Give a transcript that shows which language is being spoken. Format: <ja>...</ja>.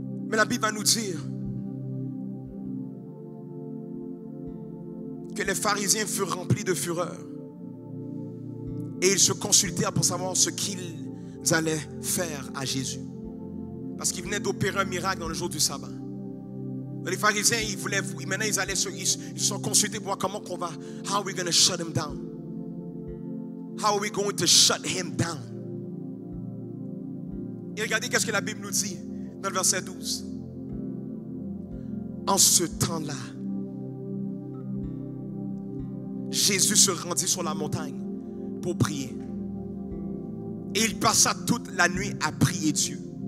<fr>Mais la Bible va nous dire que les pharisiens furent remplis de fureur et ils se consultèrent pour savoir ce qu'ils allaient faire à Jésus. Parce qu'ils venaient d'opérer un miracle dans le jour du sabbat. Les pharisiens, maintenant ils se sont consultés pour voir comment on va,</fr> <en>how are we going to shut him down? How are we going to shut him down?</en> <fr>Et regardez qu'est-ce que la Bible nous dit dans le verset 12. En ce temps-là, Jésus se rendit sur la montagne pour prier. Et il passa toute la nuit à prier Dieu.</fr>